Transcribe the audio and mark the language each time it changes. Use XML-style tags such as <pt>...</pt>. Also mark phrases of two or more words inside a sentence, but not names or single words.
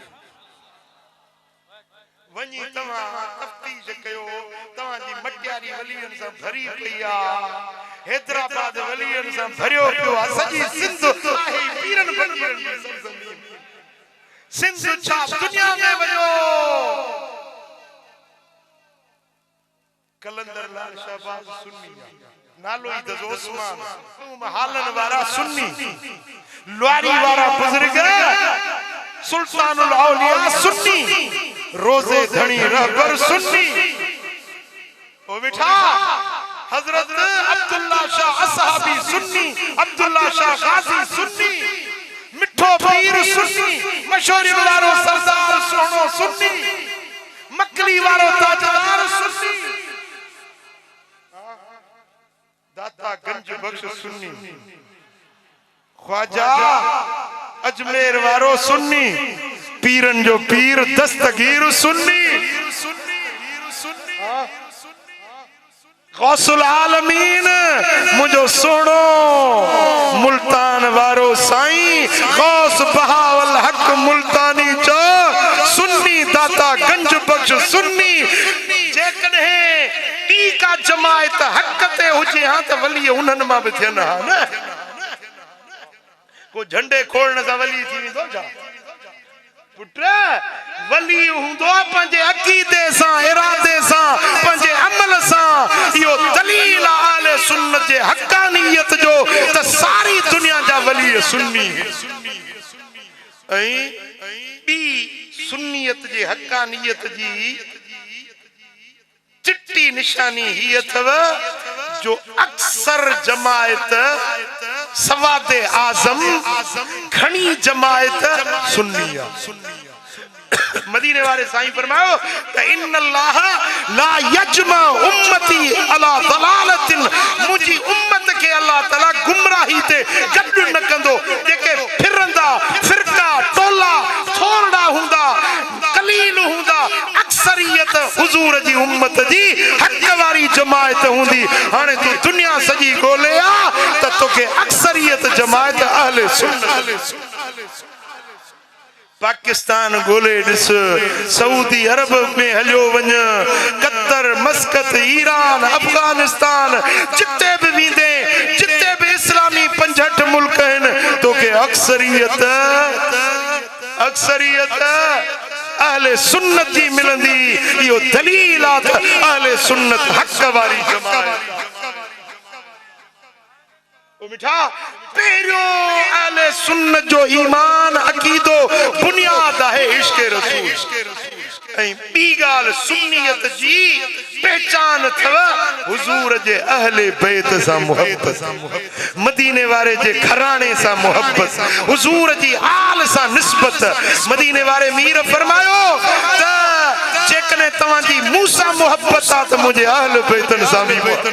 <sd>वञी तव्हां तफ्तीश कयो तव्हांजी मटियारी वलियनि सां भरी पई आ हैदराबाद वलियनि सां भरियो पियो आ सॼी सिंध आहे पीरनि फकीरनि जी सरज़मीन सिंध छा दुनिया में वञो कलंदर लाल शहबाज सुन्नी नालो ई दज़ो उस्मान हालन वारा सुन्नी लुआरी वारा बुजुर्ग सुल्तानुल औलिया सुन्नी रोजे धनी रहबर सुन्नी ओ बेटा हजरत अब्दुल्ला शाह असहाबी सुन्नी अब्दुल्ला शाह गाजी सुन्नी मिठो पीर सुन्नी मशहूर वारो सरदार सोनो सुन्नी मकली वारो ताजदार सुन्नी दाता गंज बख्श सुन्नी ख्वाजा अजमेर वारो सुन्नी पीरन जो पीर दस्तगीर सुन्नी गौसुल आलमीन मुझो सुनो मुल्तान वारो साईं गौस बहावल हक मुल्तानी जो सुन्नी दाता गंज बख्श सुन्नी जेकॾहिं टी का जमायत हक ते हुजे हां त वली उन्हनि मां बि थियनि हा न को झंडे खोलण सां वली थी वेंदो छा पुट वली हुंदो पंहिंजे अकीदे सां इरादे सां पंहिंजे अमल सां इहो दलील आले सुन्नत जे हक़ानियत जो त सारी दुनिया जा वली सुन्नी ऐं ॿी सुन्नियत जे हक़ानियत जी चिट्टी निशानी ही अथव जो अक्सर जमायत सवादे आजम घणी जमायत सुन्नी आहे मदीने वाले साईं फरमायो त</sd> <ar>إن الله لا يجمع أمتي على ضلالة</ar> <sd>मुजी उम्मत के अल्लाह ताला गुमराही ते गड्ड न कंदो जेके फिरंदा फिरका टोला थोरड़ा हुंदा कलील हुंदा अक्सरियत हुजूर जी उम्मत जी हक वारी जमायत हुंदी हाने तू दुनिया सजी गोले आ त तोके अक्सरियत जमायत अहले सुन्नत पाकिस्तान गोले दिस सऊदी अरब में हलियो वञ कतर मस्कत ईरान अफगानिस्तान जिते भी वींदे जिते भी इस्लामी 65 मुल्क हैं तो के अक्सरियत अहले सुन्नत जी मिलंदी यो दलील आहे अहले सुन्नत हक वारी जमात ओ मिठा पेरियो अहले सुन्नत जो ईमान अकीदो बुनियाद है इश्क रसूल ऐं ॿी ॻाल्हि सुन्नियत जी पहचान थव हुजूर जे अहले बैत सां मोहब्बत मदीने वारे जे घराणे सां मोहब्बत हुजूर जी आल सां निस्बत मदीने वारे मीर फरमायो त जेकॾहिं तव्हांजी मूं सां मोहब्बत आहे त मुंहिंजे अहल बैतन सां बि</sd>